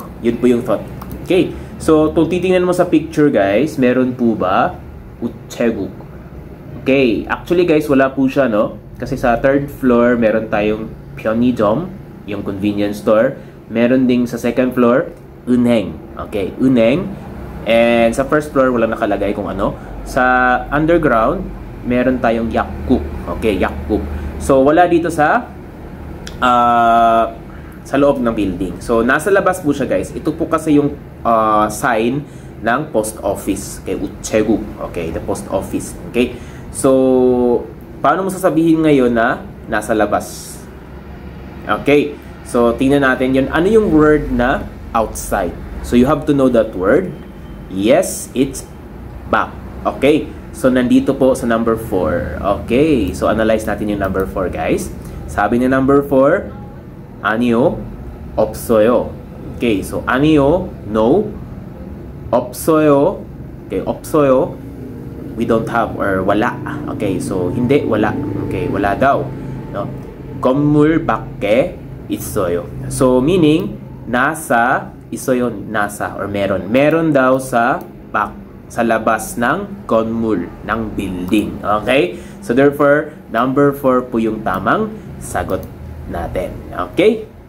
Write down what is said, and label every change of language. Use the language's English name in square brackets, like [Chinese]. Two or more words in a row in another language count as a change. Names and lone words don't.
[Filipino] Yun po yung thought. Okay. So, kung titingnan mo sa picture, guys, meron po ba 우체국? Okay. Actually, guys, wala po siya, no? Kasi sa [English] third floor, [Filipino] meron tayong 편의점, yung [English] convenience store. [Filipino] Meron ding sa [English] second floor, [Filipino] 은행. Okay, 은행. And sa [English] first floor, [Filipino] walang nakalagay kung ano. Sa underground, meron tayong 약국. Okay, 약국. So, wala dito sa loob ng building. So, nasa labas po siya, guys. Ito po kasi yung sign ng [English] post office. Okay, 우체국. Okay, the post office. Okay. [Filipino] So, paano mo sasabihin ngayon na nasa labas? Okay. So, tingnan natin yun. Ano yung word na outside? [English] So, you have to know that word. Yes, it's back. Okay. [Filipino] So, nandito po sa number 4. Okay. So, analyze natin yung number 4, guys. Sabi ni number 4, [Korean] 아니요, 없어요. Okay. So, 아니요, no. 없어요. Okay. 없어요. [English] We don't have, or wala. Okay. So, [Filipino] hindi, wala. [English] Okay. [Filipino] Wala daw. [English] No? [Korean] 건물 밖에 있어요. [Filipino] So, meaning, nasa, 있어요, nasa, or meron. Meron daw sa back, sa labas ng 건물, ng building. Okay? So, therefore, number 4 po yung tamang sagot natin. Okay?